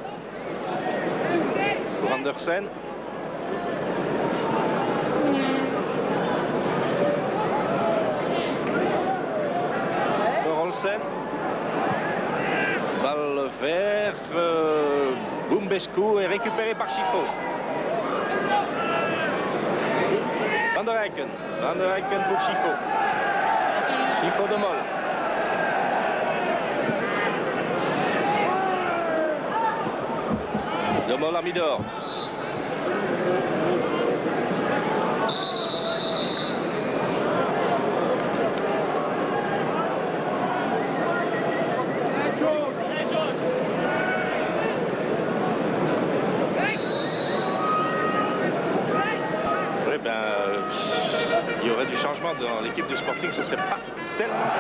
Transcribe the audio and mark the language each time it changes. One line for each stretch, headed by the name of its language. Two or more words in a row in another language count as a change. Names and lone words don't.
French: Pour Andersen. Olsen. Balle vers Bumbescu et récupéré par Chiffo. Van der Eycken. Van der Eycken pour Chiffo. Chiffo De Mol. De Mol à Midor. Il y aurait du changement dans l'équipe du Sporting, ce serait pas tellement...